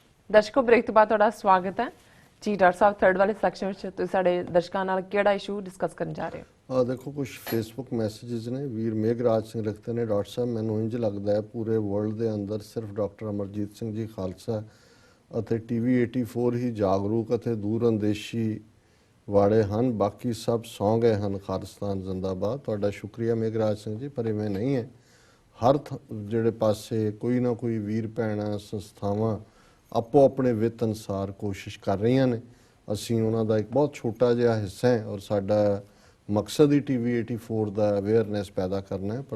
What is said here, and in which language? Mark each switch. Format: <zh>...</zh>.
<pa>ਦਰਸ਼ਕੋ break ਤੋਂ ਬਾਅਦ ਤੁਹਾਡਾ ਸਵਾਗਤ ਹੈ ਜੀ। ਡਾਕਟਰ ਸਾਹਿਬ ਥਰਡ ਵਾਲੇ ਸੈਕਸ਼ਨ ਵਿੱਚ ਤੁਸੀਂ ਸਾਡੇ ਦਰਸ਼ਕਾਂ ਨਾਲ ਕਿਹੜਾ ਇਸ਼ੂ ਡਿਸਕਸ ਕਰਨ ਜਾ ਰਹੇ ਹੋ?</pa> <hi>देखो कुछ फेसबुक मैसेजेस ने। वीर मेघराज सिंह लिखते हैं, डॉक्टर साहब मैनू इंज लगता है पूरे वर्ल्ड के अंदर सिर्फ डॉक्टर अमरजीत सिंह जी खालसा</hi> <pa>ਅਤੇ TV 84 ਹੀ ਜਾਗਰੂਕ ਅਤੇ ਦੂਰਅੰਦੇਸ਼ੀ ਵਾਲੇ ਹਨ, ਬਾਕੀ ਸਭ ਸੌਂ ਗਏ ਹਨ। ਖਾਲਿਸਤਾਨ ਜ਼ਿੰਦਾਬਾਦ। ਤੁਹਾਡਾ ਸ਼ੁਕਰੀਆ ਮੇਘਰਾਜ ਸਿੰਘ ਜੀ, ਪਰ ਇਵੇਂ ਨਹੀਂ ਹੈ। ਹਰ ਜਿਹੜੇ ਪਾਸੇ ਕੋਈ ਨਾ ਕੋਈ ਵੀਰ ਭੈਣਾਂ ਸੰਸਥਾਵਾਂ ਆਪੋ ਆਪਣੇ ਵਿੱਤ ਅਨੁਸਾਰ ਕੋਸ਼ਿਸ਼ ਕਰ ਰਹੀਆਂ ਨੇ। ਅਸੀਂ ਉਹਨਾਂ ਦਾ ਇੱਕ ਬਹੁਤ ਛੋਟਾ ਜਿਹਾ ਹਿੱਸਾ ਹੈ ਔਰ ਸਾਡਾ ਮਕਸਦ ਹੀ TV 84 ਦਾ ਅਵੇਅਰਨੈਸ ਪੈਦਾ ਕਰਨਾ ਹੈ।</pa>